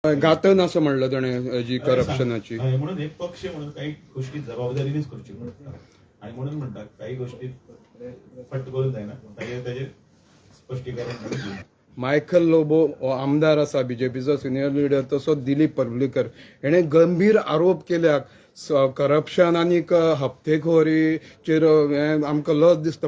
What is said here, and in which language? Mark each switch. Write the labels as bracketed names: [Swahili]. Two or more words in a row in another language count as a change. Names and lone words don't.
[Konkani] घातन असं म्हणलं ताणे जी करप्शनाची. [Marathi] म्हणून एक पक्ष म्हणून काही गोष्टी जबाबदारीनेच करची पडतात आणि म्हणून म्हणतात काही गोष्टी फट करून जायना त्याचे स्पष्टीकरण. [Konkani] मायकल लोबो आमदार असा बीजेपीचो [English] senior leader, [Konkani] तसो दिलीप पर्वळीकर हेणे गंभीर आरोप केल्यात करप्शन आणि हप्तेखोरीचेर आमकां लज दिसता.